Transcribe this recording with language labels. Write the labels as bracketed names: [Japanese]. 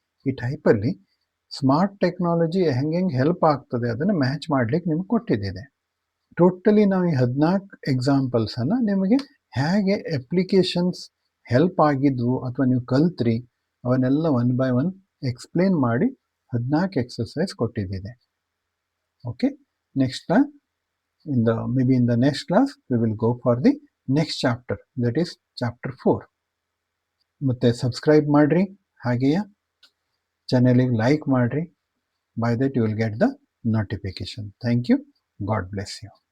[Kannada] ಈ ಟೈಪಲ್ಲಿ smart technology ಹೆಂಗೆ ಹೆಲ್ಪ್ ಆಗ್ತದೆ ಅದನ್ನು ಮ್ಯಾಚ್ ಮಾಡಲಿಕ್ಕೆ ನಿಮ್ಗೆ ಕೊಟ್ಟಿದ್ದಿದೆ. ಟೋಟಲಿ ನಾವು ಈ 14 ಎಕ್ಸಾಂಪಲ್ಸನ್ನು ನಿಮಗೆ ಹೇಗೆ ಅಪ್ಲಿಕೇಶನ್ಸ್ ಹೆಲ್ಪ್ ಆಗಿದ್ವು ಅಥವಾ ನೀವು ಕಲ್ತ್ರಿ ಅವನ್ನೆಲ್ಲ ಒನ್ ಬೈ ಒನ್ ಎಕ್ಸ್ಪ್ಲೇನ್ ಮಾಡಿ 14 exercise ಕೊಟ್ಟಿದ್ದಿದೆ. [English] Okay, next maybe in the next class we will go for the next chapter, that is chapter 4. [Kannada] ಮತ್ತೆ ಸಬ್ಸ್ಕ್ರೈಬ್ ಮಾಡಿರಿ, ಹಾಗೆಯೇ ಚಾನೆಲಿಗೆ ಲೈಕ್ ಮಾಡಿರಿ. [English] By that you will get the notification. Thank you. God bless you.